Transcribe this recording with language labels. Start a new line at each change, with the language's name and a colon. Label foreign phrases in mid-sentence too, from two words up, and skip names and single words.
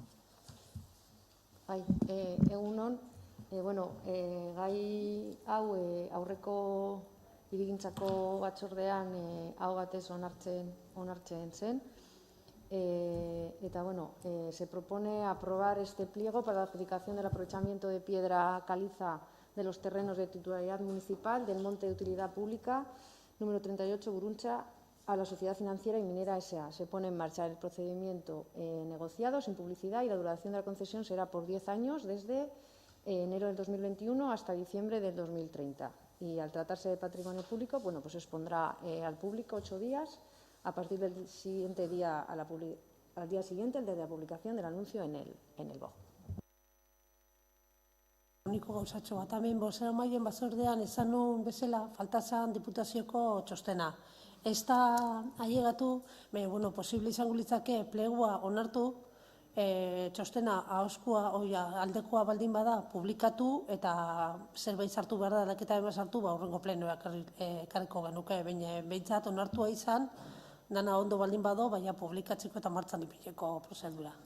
Basque: Bai, egunon, gai hau aurreko hirigintzako batzordean hau batez onartzen zen.
Spanish: Se propone aprobar este pliego para la adjudicación del aprovechamiento de piedra caliza de los terrenos de titularidad municipal del Monte de Utilidad Pública número 38 Buruncha a la Sociedad Financiera y Minera S.A. Se pone en marcha el procedimiento negociado sin publicidad y la duración de la concesión será por 10 años desde enero del 2021 hasta diciembre del 2030. Y al tratarse de patrimonio público, se expondrá al público 8 días a partir del siguiente día, al día siguiente, el de la publicación del anuncio en el BOE.
Basque: Uniko gauzatxo bat, hemen bozeramaien batzordean esan nuen bezala faltazan diputazioko txostena. Ez da ailegatu, posible izango litzake plegua onartu, txostena aldekoa baldin bada publikatu eta zerbait sartu behar da, aldaketa ema sartu, horrengo plenoak ekarriko genuke, behintzat onartua izan, dana ondo baldin bado, baina publikatzeko eta martzan ipileko prozedura.